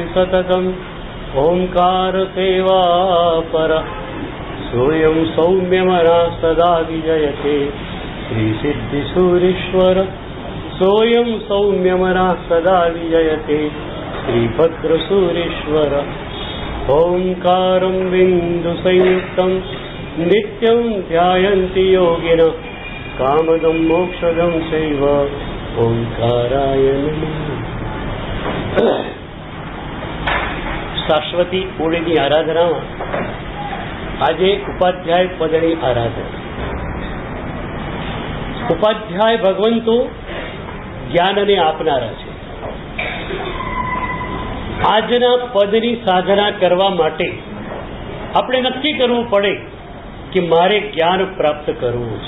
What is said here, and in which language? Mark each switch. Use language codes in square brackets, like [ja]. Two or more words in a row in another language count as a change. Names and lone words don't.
[sa] सततम् ओंकारसेवा पर सोऽयं सौम्यमनः सदा विजयते श्रीसिद्धिसूरीश्वर सोऽयं सौम्यमनः सदा विजयते श्रीभद्रसूरीश्वर ओंकारं बिन्दुसंयुक्तं नित्यं ध्यायन्ति योगिनः कामदं मोक्षदं चैव ओंकाराय नमः। [gu] શાશ્વતી ઓળીની આરાધનામાં આજે ઉપાધ્યાય પદની આરાધના. ઉપાધ્યાય ભગવંતો જ્ઞાનને આપનારા છે. આજના પદની સાધના કરવા માટે આપણે નક્કી કરવું પડે કે મારે જ્ઞાન પ્રાપ્ત કરવું છે.